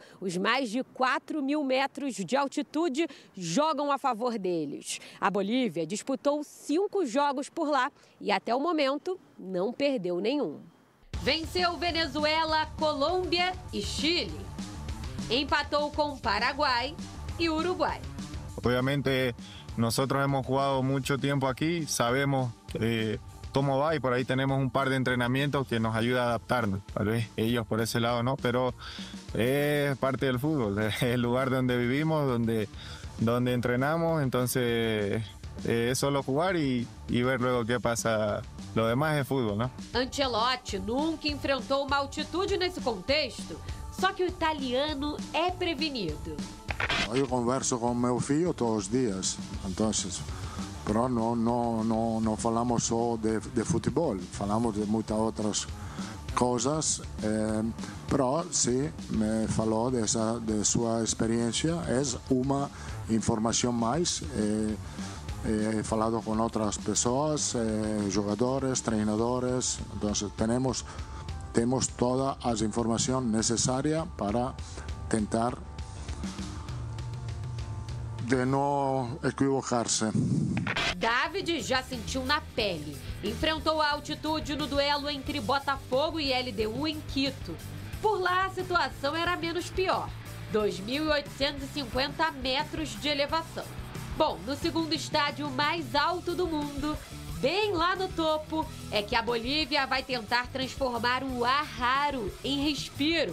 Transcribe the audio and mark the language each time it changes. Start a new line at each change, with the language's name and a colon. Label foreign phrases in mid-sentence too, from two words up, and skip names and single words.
Portuguese: Os mais de 4.000 metros de altitude jogam a favor deles. A Bolívia disputou 5 jogos por lá e, até o momento, não perdeu nenhum. Venceu Venezuela, Colômbia e Chile. Empatou com Paraguai e Uruguai.
Spanish: Obviamente nosotros hemos jugado mucho tiempo aquí, sabemos cómo va y por ahí tenemos un par de entrenamientos que nos ayuda a adaptarnos. Tal vez ellos por ese lado no, pero es parte del fútbol, es el lugar donde vivimos, donde entrenamos, entonces es solo jugar y ver luego qué pasa. Lo demás
Portuguese: é futebol, né? Ancelotti nunca enfrentou uma altitude nesse contexto, só que o italiano é prevenido. Eu converso com meu filho todos os dias, então, pero não falamos só de futebol, falamos de muitas outras coisas, pero sim, me falou de sua experiência, é uma informação mais.
Spanish: He falado con otras personas, jugadores, treinadores, entonces tenemos toda la información necesaria para tentar de no equivocarse.
Portuguese: David já sentiu na pele. Enfrentou a altitude no duelo entre Botafogo e LDU em Quito. Por lá a situação era menos pior, 2.850 metros de elevação. Bom, no segundo estádio mais alto do mundo, bem lá no topo, é que a Bolívia vai tentar transformar o ar raro em respiro.